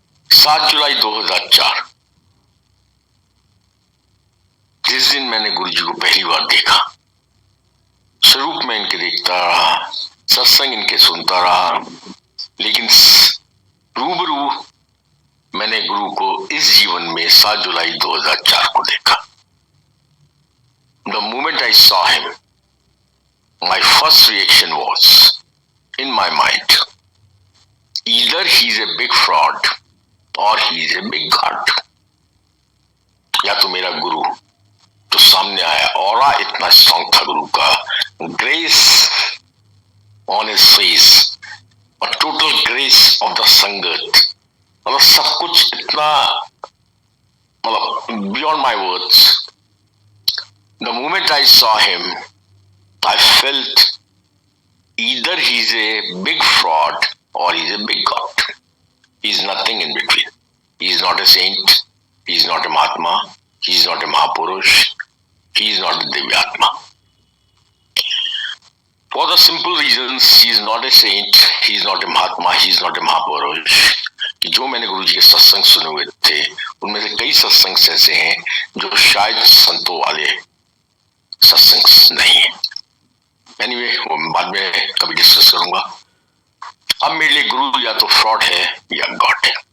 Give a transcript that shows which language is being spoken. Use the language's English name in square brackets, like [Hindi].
[Hindi] 7 जुलाई 2004 जिस दिन मैंने गुरु जी को पहली बार देखा, स्वरूप में इनके देखता रहा, सत्संग इनके सुनता रहा, लेकिन रूबरू मैंने गुरु को इस जीवन में 7 जुलाई 2004 को देखा। [English] The moment I saw him, my first reaction was in my mind, either he is a big fraud or he is a big god। [Hindi] या तो मेरा गुरु तो सामने आया, ऑरा इतना स्ट्रॉन्ग था गुरु का, [English] grace on his face [Hindi] और [English] total grace of the [Hindi] संगत, मतलब सब कुछ इतना, मतलब [English] Beyond my words. The moment I saw him I felt either he's a big fraud or he's a big god. He's nothing in between. He's not a saint. He's not a Mahatma. He's not a Mahapurush. He's not a Divyatma. For the simple reasons, he's not a saint. He's not a Mahatma. He's not a Mahapurush. [Hindi] कि जो मैंने गुरु जी के सत्संग सुने हुए थे, उनमें से कई सत्संग ऐसे हैं जो शायद संतों वाले सत्संग नहीं है। एनीवे, वो मैं बाद में कभी डिस्कस करूंगा। अब मेरे लिए गुरु या तो फ्रॉड है या गॉड है।